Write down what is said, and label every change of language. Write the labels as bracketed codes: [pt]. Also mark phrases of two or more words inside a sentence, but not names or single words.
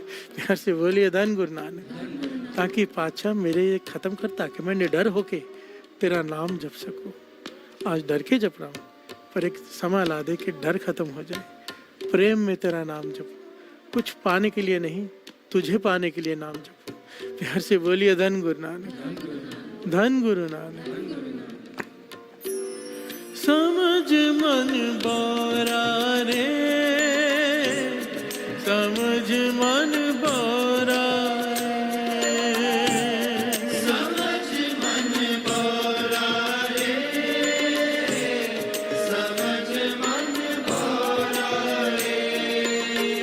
[hi] प्यार से बोलिए धन गुरु नानक। ताकि पातशाह मेरे ये खत्म कर, ताकि मैं निडर होके तेरा नाम जप सकूं। आज डर के जप रहा हूँ, पर एक समय ला दे कि डर खत्म हो जाए, प्रेम में तेरा नाम जप, कुछ पाने के लिए नहीं, तुझे पाने के लिए नाम जप। प्यार से बोलिए धन गुरु नानक, धन गुरु नानक। समझ मन बोरा रे, समझ मन बोरा रे, समझ मन बोरा रे, समझ मन बोरा रे,